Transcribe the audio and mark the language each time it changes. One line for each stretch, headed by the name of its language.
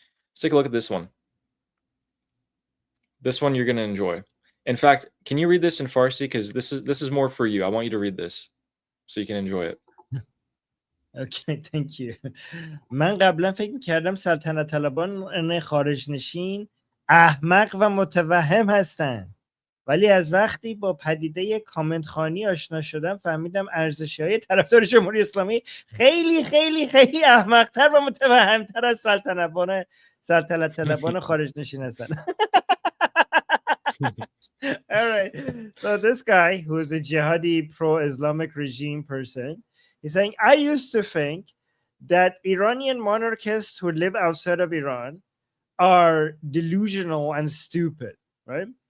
English: Let's take a look at this one. This one you're going to enjoy. In fact, can you read this in Farsi? Because this is more for you. I want you to read this so you can enjoy it. Okay, thank you.
Persian: من قبلا فکر می‌کردم سلطنت طلبان خارج نشین احمق و متوهم هستند. ولی از وقتی با پدیده کامنت خوانی آشنا شدم فهمیدم ارزش‌های طرفدار جمهوری اسلامی خیلی خیلی خیلی احمق‌تر و متوهم‌تر از سلطنت طلبان خارج نشین هستند.
English: All right. So this guy who is a jihadi pro-Islamic regime person, he's saying, I used to think that Iranian monarchists who live outside of Iran are delusional and stupid, right?